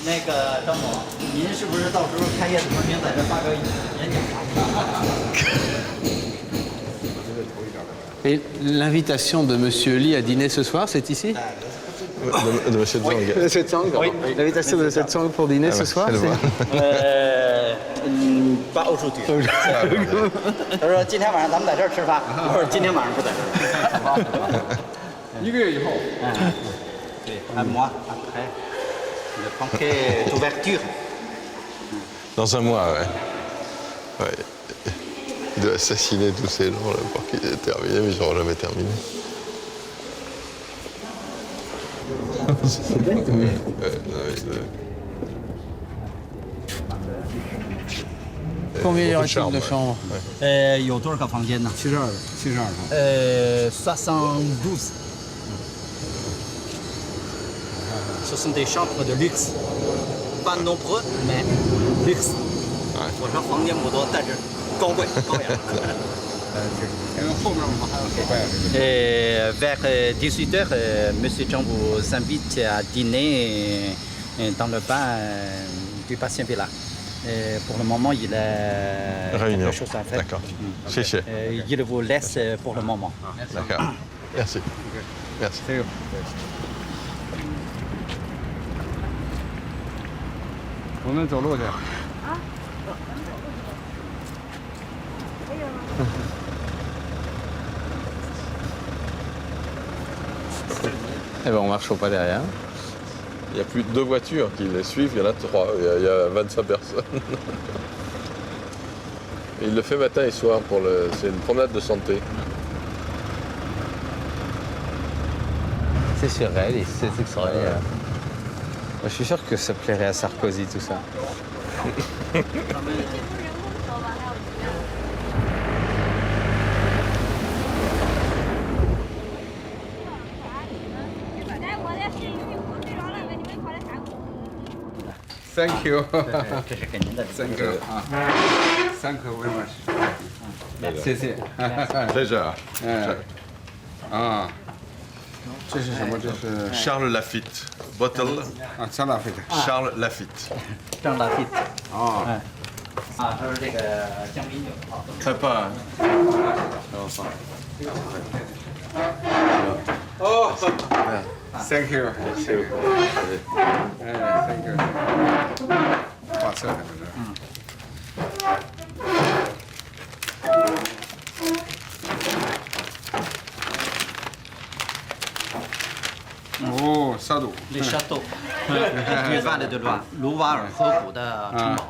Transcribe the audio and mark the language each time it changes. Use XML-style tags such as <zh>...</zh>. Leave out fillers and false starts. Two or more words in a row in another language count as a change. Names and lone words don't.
<fr>Et l'invitation de M. Li à dîner ce soir, c'est ici? De M. Zhang. M. Tsang, oui. L'invitation de M. Tsang pour dîner ce soir, c'est... Pas aujourd'hui.</fr> <zh>他说今天晚上咱们在这儿吃饭，我说今天晚上不在这儿。 1个月以后。</zh> <fr>对 ，un mois après le banquet d'ouverture. Dans un mois, ouais. Il doit assassiner tous ces gens là pour qu'il ait terminé, mais ils n'auront jamais terminé. Combien y aura-t-il de chambres?</fr> <zh>有多少个房间呢？72套。 72.</zh> <fr>Ce sont des chambres de luxe, pas nombreux, mais luxe.</fr> <zh>我说房间不多，但是高贵高雅。因为后面我们还要手拜这个。</zh> <fr>Vers 18h, M. Zhang vous invite à dîner dans le bain du patient Villa. Pour le moment, il a quelque chose à faire. D'accord. Il vous laisse pour le moment. D'accord. Merci. Merci.</fr> <zh>我们走路去。</zh> <fr>Eh ben, on marche au pas derrière. Il n'y a plus que 2 voitures qui les suivent, il y en a 3. Il y a 25 personnes. Et il le fait matin et soir. C'est une promenade de santé. C'est surréaliste, c'est extraordinaire. Moi, je suis sûr que ça plairait à Sarkozy, tout ça.</fr> <en>Thank you。</en> <zh>这是给您的。</zh> <en>Thank you 啊，Thank you very much。</en> <zh>谢谢。这是啊。啊，这是什么？这是</zh> <en>Charles Lafite bottle。</en> <zh>啊，张大飞的。 Charles Lafite。张大飞。哦。啊，它是这个香槟酒。太棒。</zh> <en>哦。Thank you。哎，Thank you。</en> <zh>画册还在这儿。哦，沙杜。</zh> <fr>Les châteaux du Val de Loire，</fr> <zh>卢瓦尔河谷的城堡。</zh>